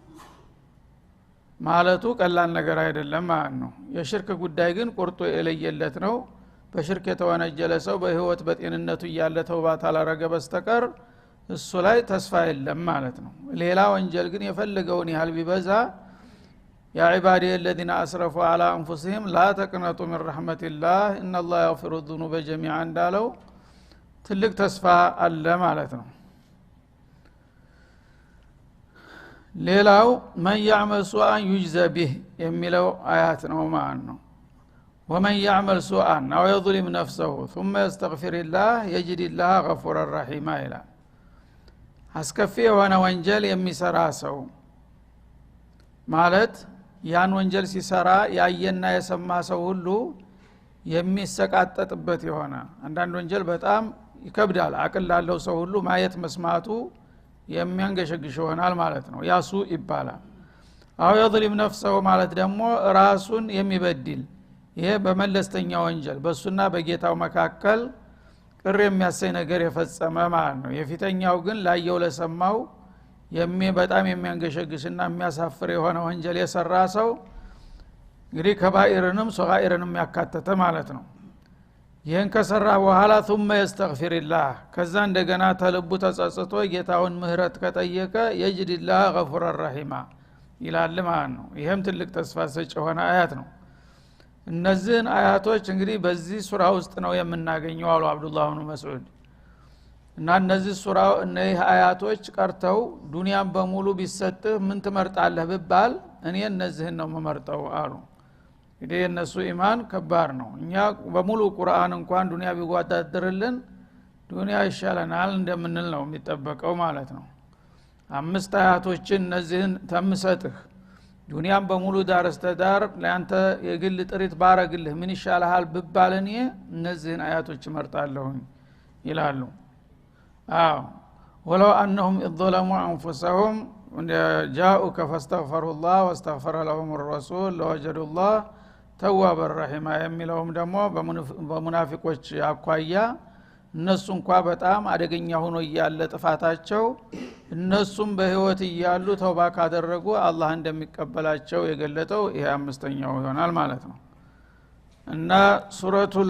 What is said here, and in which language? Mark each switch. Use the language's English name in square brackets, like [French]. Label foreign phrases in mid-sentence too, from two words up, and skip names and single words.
[Amharic] ማለቱ ቀላል ነገር አይደለም ማለት ነው። የሽርክ ጉዳይ ግን ቁርጡ የለየለት ነው። በሽርክ የተወነጀለ ሰው በህይወት በጤንነቱ እያለ ተውባት አላረገ በስተቀር እሱ ላይ ተስፋ የለም ማለት ነው። ሌላ ወንጀል ግን የፈለገውን ያህል ቢበዛ [Arabic] يا عبادي الذين اسرفوا على انفسهم لا تقنطوا من رحمة الله ان الله يغفر الذنوب جميعا [Amharic] እንዳለው ትልቅ ተስፋ አለ ማለት ነው። ሌላው [Arabic] من يعمل سوءا يجزى به [Amharic] የሚለው አያት ነው ማለት ነው። [Arabic] ومن يعمل سوءا أو يظلم نفسه ثم يستغفر الله يجد الله غفورا رحيما [Amharic] ይላል። አስከፊ የሆነ ወንጀል የሚሰራ ሰው ማለት ያን ወንጀል ሲሰራ ያየና የሰማ ሰው ሁሉ የሚሰቃጠጥበት የሆነ አንዳንድ ወንጀል በጣም ይከብዳል። አቅል ላለው ሰው ሁሉ ማየት መስማቱ የሚያንገሸግሽ ይሆናል ማለት ነው። ያሱ ይባላል። አው [Arabic] يظلم نفسه [Amharic] ማለት ደግሞ ራሱን የሚበድል ይሄ በመለስተኛ ወንጀል በሱና በጌታው መካከል ቅር የሚያሰኝ ነገር የፈጸመ ማለት ነው። የፊተኛው ግን ላየው ለሰማው በጣም የሚያንገሸግሽና የሚያሳፍር የሆነ ወንጀል የሰራ ሰው እንግዲህ ከባኢርንም ሶጋኢርንም ያካተተ ማለት ነው። ይህን ከሰራ በኋላ [Arabic] ثم يستغفر الله [Amharic] ከዛ እንደገና ተልቡ ተጸጽቶ ጌታውን ምህረት ከጠየቀ [Arabic] يجد الله غفورا رحيما [Amharic] ይላል ማለት ነው። ይሄም ትልቅ ተስፋ ሰጪ የሆነ አያት ነው። እነዚህን አያቶች እንግዲህ በዚህ ሱራ ውስጥ ነው የምናገኘው አሉ አብዱላህ ኢብኑ መስዑድ። እና እነዚህ ሱራው እነዚህ አያቶች ቀርተው ዱንያን በሙሉ ቢሰጥህ ምን ትመርጣለህ ቢባል እኔ እነዚህን ነው የምመርጠው አሉ። እንግዲህ እነሱ ኢማን ከባድ ነው። እኛ በሙሉ ቁርአን እንኳን ዱንያ ቢጓዳደርልን ዱንያ ይሻለናል እንደምንል ነው የሚጠበቀው ማለት ነው። 5 አያቶችን እነዚህን ተምሰጥህ ዱንያን በሙሉ ዳር እስተዳር ለአንተ የግል ጥሪት ባረግልህ ምን ይሻልሃል ቢባል እኔ እነዚህን አያቶች እመርጣለሁ ይላሉ። [Arabic] ولو انهم ظلموا انفسهم جاءوك فاستغفروا الله واستغفر لهم الرسول لوجدوا الله توابا رحيما [Amharic] የሚለውም ደግሞ በሙናፊቆች አኳያ እነሱ እንኳን በጣም አደገኛ ሆኖ ያለ ጥፋታቸው እነሱም በህይወት ይያሉ ተውባ ካደረጉ አላህ እንደሚቀበላቸው የገለጠው ይሄ አምስተኛው ይሆናል ማለት ነው። እና ሱረቱል